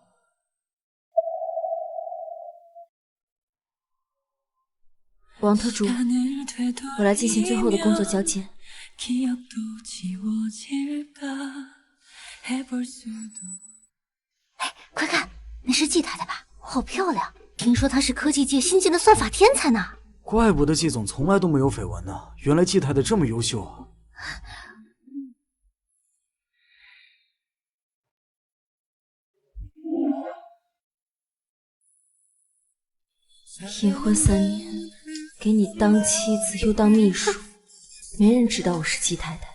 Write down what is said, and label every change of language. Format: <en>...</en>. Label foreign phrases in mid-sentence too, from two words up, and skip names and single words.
<zh>王特助，我來進行最後的工作交接。哎，快看，那是季太太吧？好漂亮！听說她是科技界新晋的算法天才呢。怪不得季总從來都沒有緋聞呢，原來季太太這麼優秀啊！結婚3年，給你當妻子又當秘書，沒人知道我是季太太。</zh>